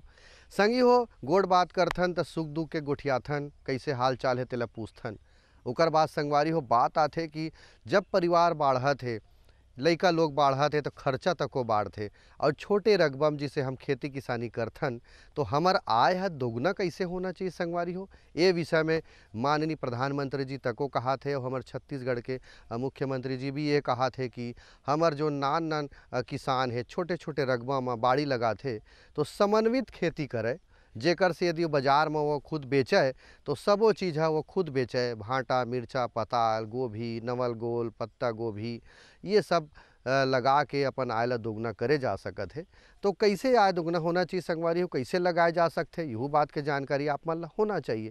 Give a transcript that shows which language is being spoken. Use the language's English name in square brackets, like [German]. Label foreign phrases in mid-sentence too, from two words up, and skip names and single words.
[Chhattisgarhi] संगी हो गोड़ बात करथन त सुख दुख के गोठियाथन, कैसे हाल चाल है तेला पूछथन। ओकर बाद संगवारी हो बात आथे कि जब परिवार बाढ़त है, लइका लोग बाढ़त है तो खर्चा तको बाढ़थे और छोटे रकबम जिसे हम खेती किसानी करथन तो हमर आय है दोगुना कैसे होना चाहिए संगवारी हो। ये विषय में माननीय प्रधानमंत्री जी तको कहा थे और हमारे छत्तीसगढ़ के मुख्यमंत्री जी भी ये कहा थे कि हमार जो नान नान किसान है छोटे छोटे रकबा में बाड़ी लगा थे तो समन्वित खेती करे, जेकर से यदि बाजार में वो खुद बेचे तो सबो चीज़ है वो खुद बेचे। भांटा, मिर्चा, पताल, गोभी, नवल गोल, पत्ता गोभी ये सब लगा के अपन आय ला दोगुना करे जा सकत है। तो कैसे आय दोगुना होना चाहिए संगवारी हो, कैसे लगाए जा सकते हैं, यहू बात के जानकारी आप मन ला होना चाहिए।